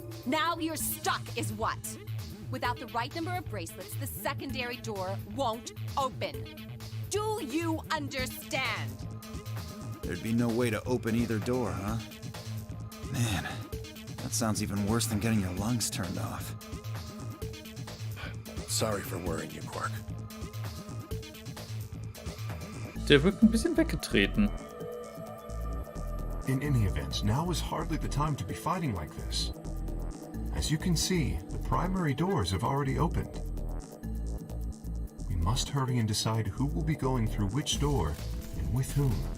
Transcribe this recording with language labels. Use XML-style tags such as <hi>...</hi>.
<en>Now you're stuck is what? Without the right number of bracelets, the secondary door won't open. Do you understand? There'd be no way to open either door, huh? Man, that sounds even worse than getting your lungs turned off. Sorry for worrying you, Quark.</en> <de>Der wirkt ein bisschen weggetreten.</de> <en>In any event, now is hardly the time to be fighting like this. As you can see, the primary doors have already opened. We must hurry and decide who will be going through which door and with whom.</en>